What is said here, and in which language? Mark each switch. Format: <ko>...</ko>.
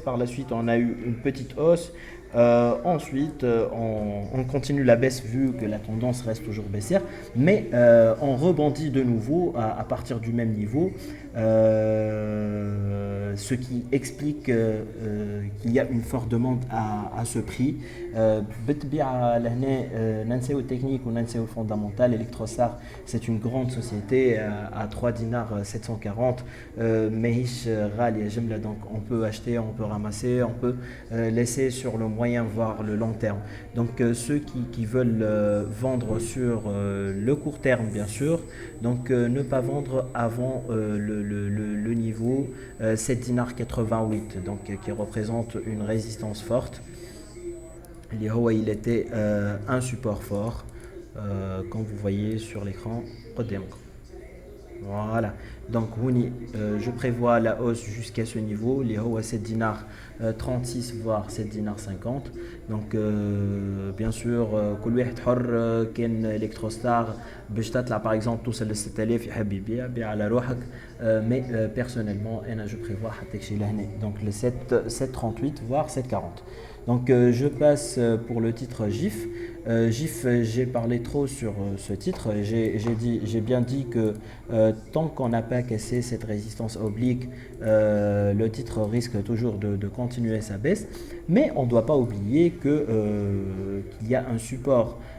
<fr>Par la suite, on a eu une petite hausse. Ensuite, on continue la baisse vu que la tendance reste toujours baissière, mais on rebondit de nouveau à partir du même niveau, ce qui explique qu'il y a une forte demande à ce prix.</fr> <ar>بالطبيعة لهنا ننساو التكنيك وننساو الفوندامنتال.</ar> <fr>Electrostar, c'est une grande société à 3 dinars 740.</fr> <ar>ماهيش غالية جملة,</ar> <fr>donc on peut acheter, on peut ramasser, on peut laisser sur le moyen voire le long terme. Donc ceux qui veulent vendre sur le court terme bien sûr, donc ne pas vendre avant le niveau 7 dinars 88, donc qui représente une résistance forte. Il était un support fort, comme vous voyez sur l'écran. Voilà, donc je prévois la hausse jusqu'à ce niveau, les hauts à 7 dinars 36 voire 7 dinars 50. Donc bien sûr</fr> <ar>كل واحد حر. كان الكتروستار باش تطلع</ar> <fr>par exemple</fr> <ar>توصل ل 6000 يحب يبيع بيع على روحك.</ar> <fr>mais personnellement</fr> <ar>انا</ar> <fr>je prévois</fr> <ar>حتى شي لهنا,</ar> <fr>donc le 738 voire 740. Donc je passe pour le titre GIF. GIF, j'ai parlé trop sur ce titre. J'ai bien dit que tant qu'on n'a pas cassé cette résistance oblique, le titre risque toujours de continuer sa baisse. Mais on ne doit pas oublier qu'il y a un support</fr>